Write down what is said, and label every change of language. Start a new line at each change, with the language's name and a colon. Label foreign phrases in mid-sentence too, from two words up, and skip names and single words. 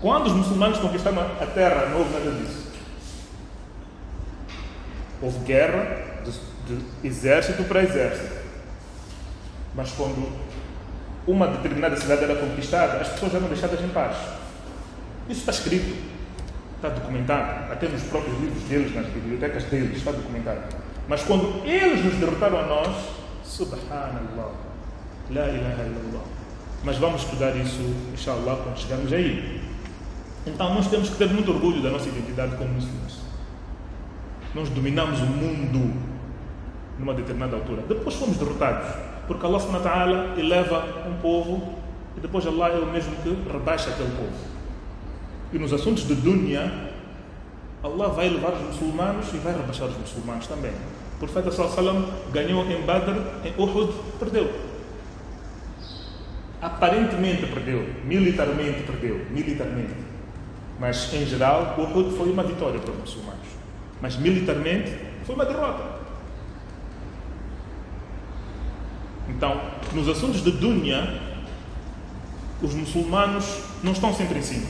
Portuguese: Quando os muçulmanos conquistaram a terra, não houve nada disso. Houve guerra de exército para exército. Mas quando uma determinada cidade era conquistada, as pessoas eram deixadas em paz. Isso está escrito, está documentado, até nos próprios livros deles, nas bibliotecas deles, está documentado. Mas quando eles nos derrotaram a nós,
Arabic: سبحان الله، لا إله إلا الله.
Portuguese: Mas vamos estudar isso, inshallah, quando chegarmos aí. Então nós temos que ter muito orgulho da nossa identidade como muçulmanos. Nós dominamos o mundo numa determinada altura. Depois fomos derrotados, porque Allah
Arabic: سبحانه وتعالى
Portuguese: eleva um povo e depois Allah é o mesmo que rebaixa aquele povo. E nos assuntos de dunya, Allah vai elevar os muçulmanos e vai rebaixar os muçulmanos também. O profeta
Arabic: صلى الله عليه وسلم
Portuguese: ganhou em Badr, em Uhud, perdeu. Aparentemente perdeu, militarmente perdeu, Mas em geral, Uhud foi uma vitória para os muçulmanos. Mas militarmente foi uma derrota. Então, nos assuntos de dunya, os muçulmanos não estão sempre em cima.